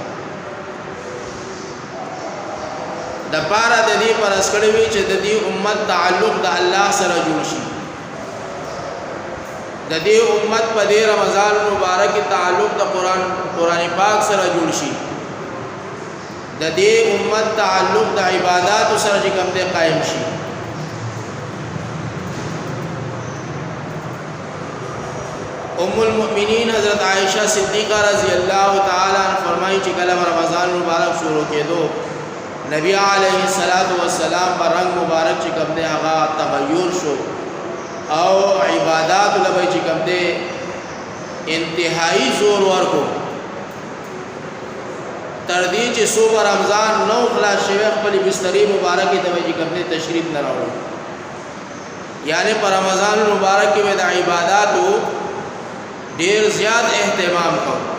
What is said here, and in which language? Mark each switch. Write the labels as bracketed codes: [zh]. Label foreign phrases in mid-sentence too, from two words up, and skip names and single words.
[ps] د پاره د دې فرض کړی وي چې د دې امت تعلق د الله سره جوړ شي، د دې امت په دې رمضان مبارک تعلق د قرآن پاک سره جوړ شي، د دې امت تعلق د عبادت سره چې کوم دی قائم شي. [ur] ام المؤمنین حضرت عائشہ صدیقہ [ar] رضی اللہ تعالی عنہ [ps] فرمائی چې کله رمضان مبارک شروع کېدو نبی [ar] علیہ الصلوۃ والسلام [ps] پر رنگ مبارک چې کوم دی هغه تغیر شو، او عبادات لبی چې کوم دی انتهایی زور ورکو، تر دې چې صبح رمضان نو خلاص شوی خپل بستری مبارک ته چې کوم دی تشریف نه راوړو، یعنی پر رمضان مبارک کې د عبادتو ډیر زیات اهتمام کو.